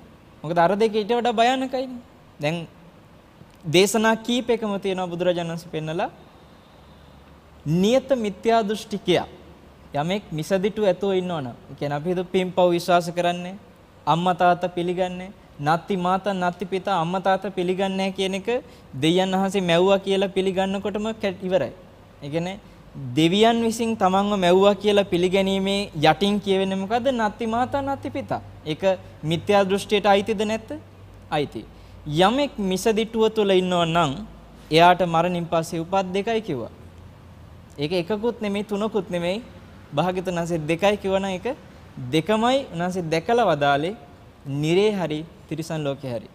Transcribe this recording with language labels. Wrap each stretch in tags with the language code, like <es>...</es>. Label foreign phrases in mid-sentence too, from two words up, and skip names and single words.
<si>මොකද අර දෙක ඊට වඩා භයානකයිනේ. දැන් දේශනා කීපයකම තියෙනවා බුදුරජාණන් වහන්සේ පෙන්නලා නියත මිත්‍යා දෘෂ්ටිකයා යමෙක් මිසදිටු ඇතෝ ඉන්නවනම් ඒ කියන්නේ අපි හිතුව පින්පව් විශ්වාස කරන්නේ අම්මා තාත්තා පිළිගන්නේ</si> <pi>නත්ති මාතා නත්ති පිතා</pi> <si>අම්මා තාත්තා පිළිගන්නේ කියන එක දෙයයන් වහන්සේ මැව්වා කියලා පිළිගන්නකොටම ඉවරයි. ඒ කියන්නේ දෙවියන් විසින් තමන්ව මැව්වා කියලා පිළිගැනීමේ යටින් කියවෙන්නේ මොකද්ද?</si> <pi>නත්ති මාතා නත්ති පිතා.</pi> <si>ඒක මිත්‍යා දෘෂ්ටියට අයිතිද නැත්ද? අයිති. යමෙක් මිසදිටුව තුළ ඉන්නව නම් එයාට මරණින් පස්සේ උපත් දෙකයි කිව්වා. ඒක එකකුත් නෙමෙයි තුනකුත් නෙමෙයි. භාග්‍යවතුන් වහන්සේ දෙකයි කිව්වනම් ඒක දෙකමයි උන්වහන්සේ දැකලා වදාලේ නිරේ හරි තිරිසන් ලෝකේ හරි.</si>